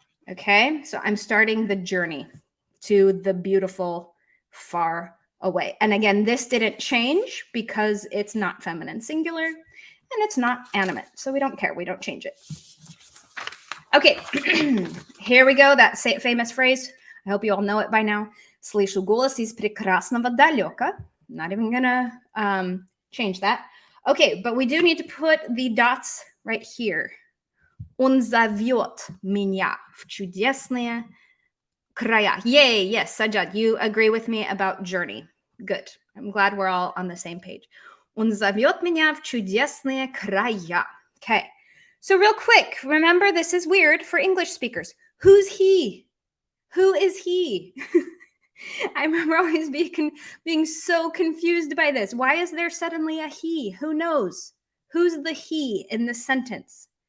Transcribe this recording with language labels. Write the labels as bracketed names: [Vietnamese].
[English] Okay, so I'm starting the journey to the beautiful far away. And again, this didn't change because it's not feminine singular and it's not animate. So we don't care. We don't change it. Okay, here we go. That famous phrase. I hope you all know it by now. [Russian] Слышу голос из прекрасного далёка. [English] Not even gonna change that. Okay, but we do need to put the dots right here. [Russian] Он зовёт меня в чудесные края. [English] Yay, yes, Sajjad, you agree with me about journey. Good. I'm glad we're all on the same page. [Russian] Он зовёт меня в чудесные края. [English] Okay. So real quick, remember this is weird for English speakers. Who's he? Who is he? I remember always being so confused by this. Why is there suddenly a he? Who knows? Who's the he in this sentence?